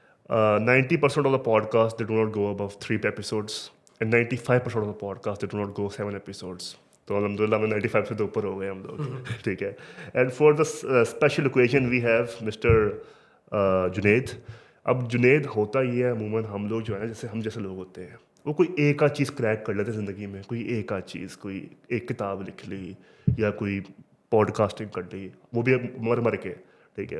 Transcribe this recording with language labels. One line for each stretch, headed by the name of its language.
English: 90% of the podcast they do not go above 3 episodes and 95% of the podcast they do not go 7 episodes.
Urdu: تو الحمد للہ میں 95 سے تو اوپر ہو گئے ہم لوگ, ٹھیک ہے.
English: And for the special occasion we have mister Junaid.
Urdu: اب جنید ہوتا یہ ہے عموماً ہم لوگ جو ہے نا, جیسے ہم جیسے لوگ ہوتے ہیں, وہ کوئی ایک آدھ چیز کریک کر لیتے زندگی میں, کوئی ایک آدھ چیز, کوئی ایک کتاب لکھ لی یا کوئی پوڈ کاسٹنگ کر لی, وہ بھی مر مر کے, ٹھیک ہے.